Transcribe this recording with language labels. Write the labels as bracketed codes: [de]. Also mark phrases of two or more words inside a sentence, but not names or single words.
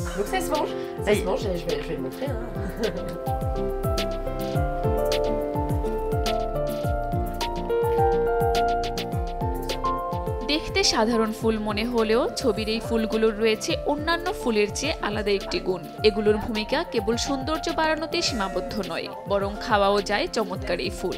[fr] Donc ça se mange. Ça se mange, je vais le montrer. Hein. [bn] দেখতে সাধারণ ফুল মনে হলেও ছবির এই ফুলগুলোর রয়েছে অন্যান্য ফুলের চেয়ে আলাদা একটি গুণ। এগুলোর ভূমিকা কেবল সৌন্দর্য বাড়ানোতে সীমাবদ্ধ নয়, বরং খাওয়াও যায় চমৎকার এই ফুল।